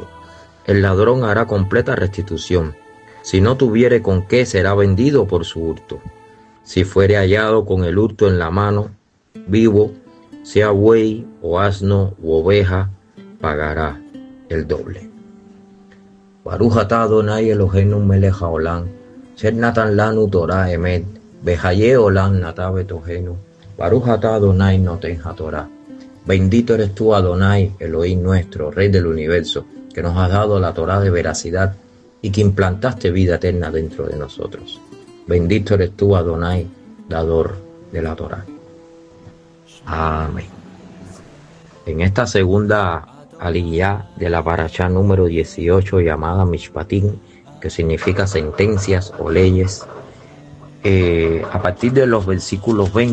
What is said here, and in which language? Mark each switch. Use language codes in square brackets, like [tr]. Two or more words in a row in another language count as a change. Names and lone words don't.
[es] El ladrón hará completa restitución. Si no tuviere con qué, será vendido por su hurto. Si fuere hallado con el hurto en la mano, vivo, sea buey o asno u oveja, pagará el doble. [he] ברוך אתה אדוני אלוהינו מלך העולם, אשר נתן לנו תורת אמת, וחיי עולם נטע בתוכנו, ברוך אתה אדוני נותן התורה. [es] Bendito eres tú, Adonai, Elohim nuestro, Rey del universo, que nos has dado la Torah de veracidad y que implantaste vida eterna dentro de nosotros. Bendito eres tú, Adonai, dador de la Torah. Amén. En esta segunda aliyá de la parashá número 18, llamada Mishpatim, que significa sentencias o leyes, a partir de los versículos